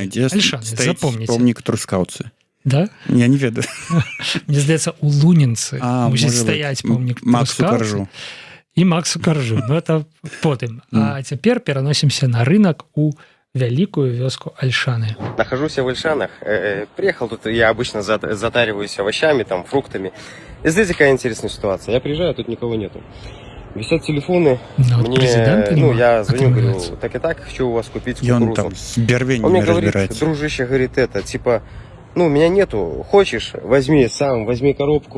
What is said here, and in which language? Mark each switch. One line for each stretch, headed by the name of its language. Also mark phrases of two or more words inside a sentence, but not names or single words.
Belarusian: Дзе стаіць помнік трускаўцы. Да? Я не ведаю. Мне здаецца, у Лунінцы мусіць стаяць помнік трускаўцы. І Максу Каржу.
Russian: Ну, это потым.
Belarusian: А цяпер пераносімся на рынок у великую вёску Альшаны.
Russian: Нахожусь я в Альшанах. Приехал тут, я обычно затариваюсь овощами, там, фруктами. И здесь какая интересная ситуация. Я приезжаю, тут никого нету. Висят телефоны. Мне, я звоню, говорю, так и так, хочу у вас купить кукурузу. Он мне говорит, дружище, говорит, типа, меня нету, хочешь, возьми сам, возьми коробку.